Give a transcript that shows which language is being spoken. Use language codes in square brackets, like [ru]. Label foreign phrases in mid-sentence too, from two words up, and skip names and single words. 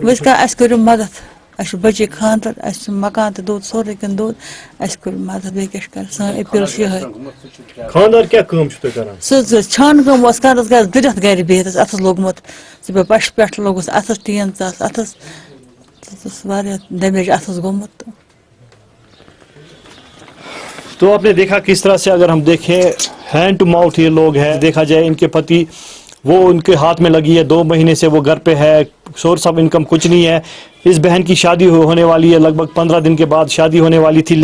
[ks] وۄنۍ کیٛاہ اَسہِ کٔرِو مدد اَسہِ چھُ بچی خانٛدر اَسہِ چھُ مکان تہِ دوٚد سورُے کینٛہہ دوٚد اَسہِ کٔرِو مدد بیٚیہِ کیٛاہ چھُ کران سٲنۍ أپیٖل چھِ یِہے خانٛدار کیٛاہ کٲم چھُو تُہۍ کران سُہ چھانہٕ کٲم اوس کران گژھِ دٔرِتھ گرِ بِہِتھ اَتھس لوٚگمُت سُہ پیٚو پشہِ پٮ۪ٹھ لوٚگُس اَتھس ٹیٖن ژاس اَتھس واریاہ ڈیمیج اَتھس گوٚمُت [ur] تو آپ نے دیکھا کس طرح سے اگر ہم دیکھیں [en] hand to mouth [ur] یہ لوگ ہیں دیکھا جائے ان کے پتی وہ ان کے ہاتھ میں لگی ہے 2 مہینے سے وہ گھر پہ ہے [en] source of income [ur] کچھ نہیں ہے اس بہن کی شادی ہونے والی ہے لگ بھگ 15 دن کے بعد شادی ہونے والی تھی